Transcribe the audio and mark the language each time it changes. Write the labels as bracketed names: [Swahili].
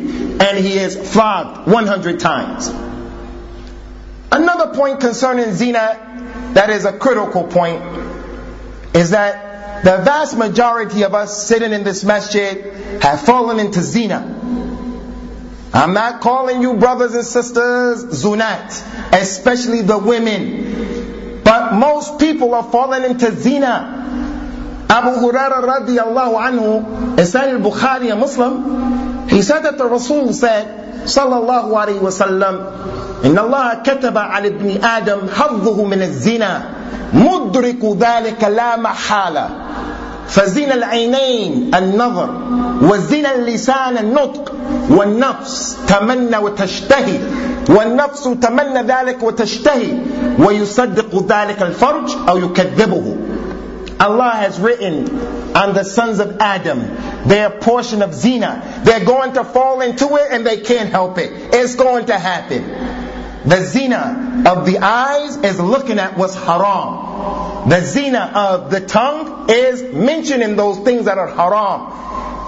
[English] And he is flogged 100 times. Another point concerning zina that is a critical point is that the vast majority of us sitting in this masjid have fallen into zina. I'm not calling you brothers and sisters zunat, especially the women. But most people have fallen into zina. Abu Huraira radiallahu anhu, Isan al-Bukhari, a Muslim, he said that the Rasul said, sallallahu alayhi wa sallam, [Arabic] إن الله كتب على ابن آدم حظه من الزنا مدرك ذلك لا محالة فزنا العينين النظر وزنا اللسان النطق والنفس تمنى وتشتهي والنفس تمنى ذلك وتشتهي ويصدق ذلك الفرج أو يكذبه. [English] Allah has written on the sons of Adam their portion of zina. They're going to fall into it and they can't help it. It's going to happen. The zina of the eyes is looking at what's haram. The zina of the tongue is mentioning those things that are haram.